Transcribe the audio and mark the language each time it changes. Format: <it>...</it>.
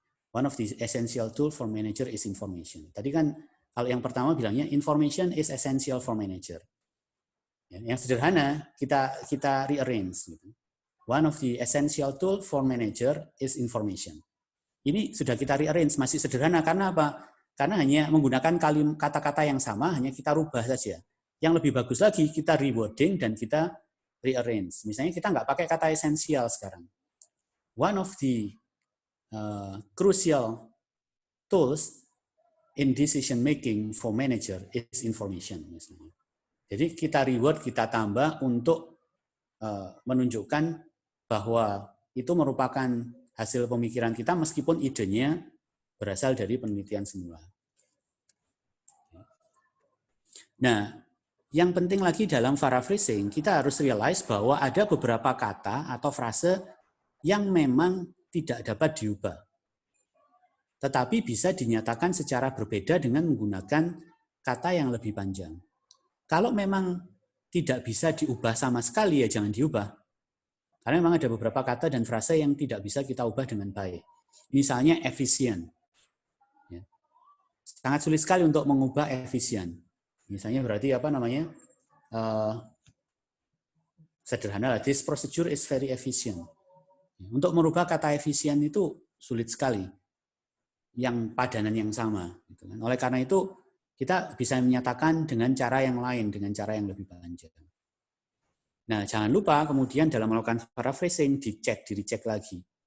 <en>One of the essential tool for manager is information.</en> <id>Tadi kan kalau yang pertama bilangnya</id> <en>information is essential for manager.</en> <id>Yang sederhana kita rearrange.</id> <en>One of the essential tool for manager is information.</en> <id>Ini sudah kita rearrange, masih sederhana karena apa? Karena hanya menggunakan kata-kata yang sama, hanya kita rubah saja. Yang lebih bagus lagi, kita rewording dan kita rearrange. Misalnya kita nggak pakai kata esensial sekarang.</id> <en>One of the crucial tools in decision making for manager is information.</en> <id>Misalnya. Jadi kita reword, kita tambah untuk menunjukkan bahwa itu merupakan hasil pemikiran kita meskipun idenya berasal dari penelitian semula. Nah, yang penting lagi dalam paraphrasing, kita harus realize bahwa ada beberapa kata atau frase yang memang tidak dapat diubah. Tetapi bisa dinyatakan secara berbeda dengan menggunakan kata yang lebih panjang. Kalau memang tidak bisa diubah sama sekali, ya jangan diubah. Karena memang ada beberapa kata dan frase yang tidak bisa kita ubah dengan baik. Misalnya efisien. Ya. Sangat sulit sekali untuk mengubah efisien. Misalnya berarti apa namanya? Sederhana lah,</id> <en>this procedure is very efficient.</en> <id>Untuk merubah kata efisien itu sulit sekali. Yang padanan yang sama. Oleh karena itu, kita bisa menyatakan dengan cara yang lain, dengan cara yang lebih panjang. Nah, jangan lupa kemudian dalam melakukan paraphrasing di-recheck lagi.</id>